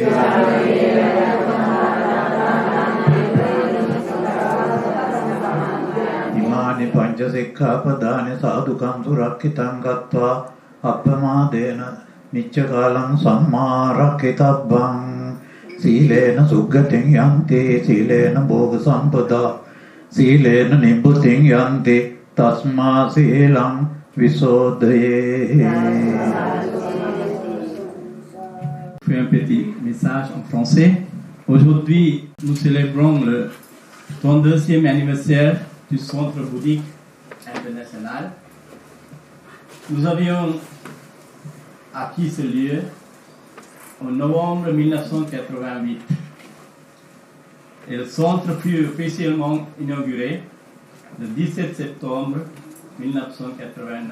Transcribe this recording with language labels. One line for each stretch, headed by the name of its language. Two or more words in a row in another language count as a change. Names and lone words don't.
Pali: Imani pancha sikkhapadani sadhukam surakhitam gattva appamadena niccakalam sammarakitabbam. Silena suggatin yanti silena bhoga sampada silena nibbhutin yanti tasma silam visodhaye.
French: Je fais un petit message en français. Aujourd'hui, nous célébrons le 32e anniversaire du Centre bouddhique international. Nous avions acquis ce lieu en novembre 1988 et le centre fut officiellement inauguré le 17 septembre 1989.